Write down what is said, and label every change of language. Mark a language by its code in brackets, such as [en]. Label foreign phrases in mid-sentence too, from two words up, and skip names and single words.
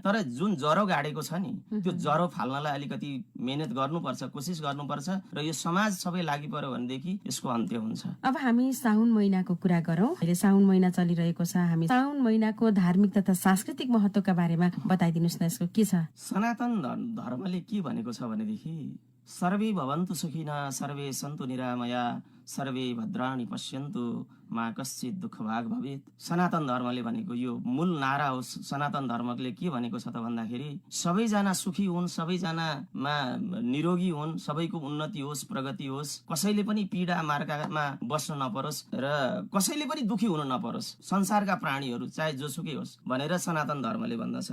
[ne] तर जुन ज्वरो गाडेको छ नि त्यो ज्वरो फाल्नलाई अलिकति मेहनत गर्नुपर्छ, कोसिस गर्नुपर्छ र यो समाज सबै लागि पर्यो भनेदेखि यसको अन्त्य हुन्छ। अब हामी साउन महिनाको कुरा गरौँ। अहिले साउन महिना चलिरहेको छ, हामी साउन महिनाको धार्मिक तथा सांस्कृतिक महत्त्वका बारेमा बताइदिनुहोस् न, यसको के छ? सनातन धर्मले के भनेको छ भनेदेखि [sa] सर्वे भवन्तु सुखिनः सर्वे सन्तु निरामया सर्वे भद्राणि पश्यन्तु मा कश्चित् दुःखभाग भवेत्। [ne] सनातन धर्मले भनेको यो मूल नारा हो। सनातन धर्मले के भनेको छ त भन्दाखेरि सबैजना सुखी हुन्, सबैजनामा निरोगी हुन्, सबैको उन्नति होस्, प्रगति होस्, कसैले पनि पीडा मार्कामा बस्न नपरोस् र कसैले पनि दुखी हुन नपरोस्, संसारका प्राणीहरू चाहे जोसुकै होस् भनेर सनातन धर्मले भन्दछ।